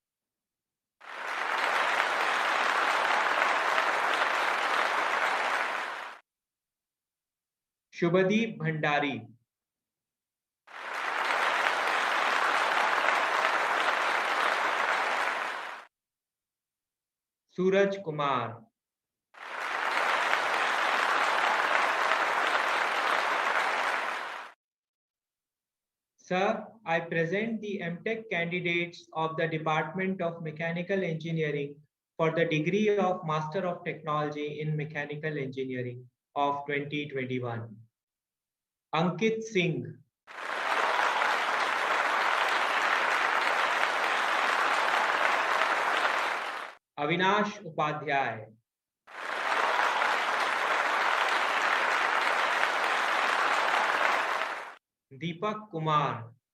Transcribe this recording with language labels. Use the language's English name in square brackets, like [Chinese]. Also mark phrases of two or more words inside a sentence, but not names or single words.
[English] Shubhadeep Bhandari, Suraj Kumar, Sir, I present the MTech candidates of the Department of Mechanical Engineering for the degree of Master of Technology in Mechanical Engineering of 2021. Ankit Singh, Avinash Upadhyay, Deepak Kumar,